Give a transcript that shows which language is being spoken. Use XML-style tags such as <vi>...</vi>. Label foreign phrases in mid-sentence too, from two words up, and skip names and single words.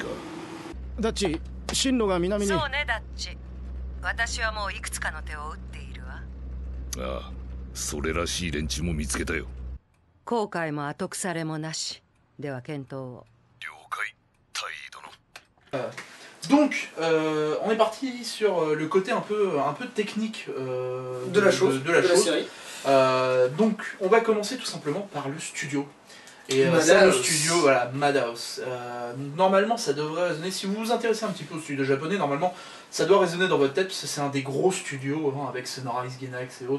<ja>ダッチ、進路が南に。そうねダッチ。私はもういくつかの手を打っているわ。ああ、それらしい連中も見つけたよ。後悔も後腐れもなし。では検討を。了解、大尉</ja> <fr>殿。Donc, on est parti sur le côté un peu technique de la chose. La série. Donc, on va commencer tout simplement par le studio. Et c'est le studio, voilà, Madhouse. Normalement, ça devrait résonner. Si vous vous intéressez un petit peu au studio japonais, normalement, ça doit résonner dans votre tête, parce que c'est un des gros studios, hein, avec Sonorise Gainax et autres.</fr>